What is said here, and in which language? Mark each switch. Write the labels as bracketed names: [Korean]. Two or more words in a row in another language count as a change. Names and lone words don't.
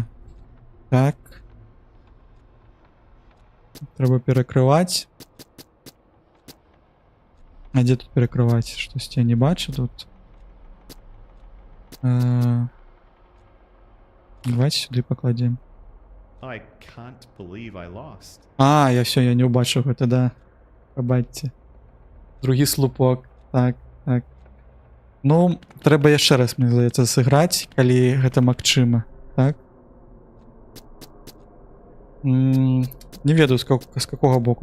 [Belarusian] Так. Трэба перакрываць. А дзе тут перакрываць? Штосьці я не бачу тут. Давайте сюды пакладзем. [English] I can't believe I lost. [Belarusian] А, я все, я не убачыў гэта, да. Прабачце. Другі слупок. Так, так. Ну, трэба яшчэ раз, мне здаецца, сыграць, калі гэта магчыма. Так. Не ведаю, з какога боку.